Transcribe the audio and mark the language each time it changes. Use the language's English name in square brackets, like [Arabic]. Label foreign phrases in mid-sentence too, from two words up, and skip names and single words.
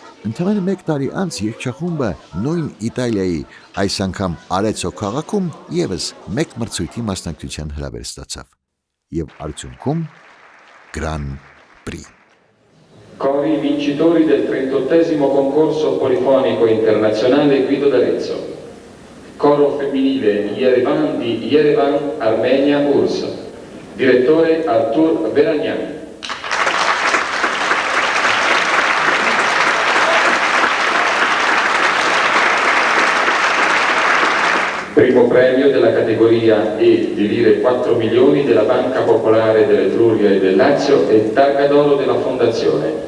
[Armenian] Ընդամենը 1 տարի անց երգչախումբը նույն Իտալիայի, այս անգամ Արեցո քաղաքում եւս 1 մրցույթի մասնակցության հրավեր ստացավ եւ արդյունքում Gran Prix. [Italian] Cori vincitori del 38esimo concorso polifonico internazionale Guido d'Arezzo. Coro femminile Yerevan di Yerevan, Armenia, URSS. Direttore Artur Veragnan. Primo premio della categoria E di lire 4 milioni della Banca Popolare dell'Etruria e del Lazio e targa d'oro della Fondazione.